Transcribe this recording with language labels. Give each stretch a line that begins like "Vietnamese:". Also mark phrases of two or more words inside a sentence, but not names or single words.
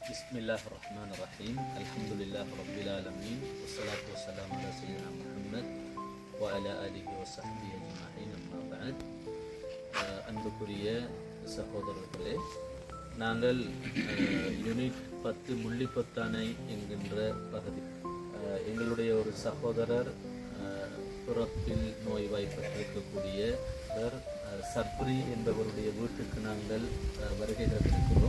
Arabic: بسم الله الرحمن الرحيم. الحمد لله رب العالمين. والصلاة والسلام على سيدنا محمد وعلى آله وصحبه أجمعين، أما بعد.
Tamil: அன்புக்குரிய சகோதரர்களே, நாங்கள் யூனிட் 10 முள்ளிப்பொத்தானை என்கின்ற பகுதி, எங்களுடைய ஒரு சகோதரர் பிறப்பில் நோய்வாய்ப்பட்டிருக்கக்கூடிய சப்ரி என்பவருடைய வீட்டுக்கு நாங்கள் வருகை தந்திருக்கிறோம்.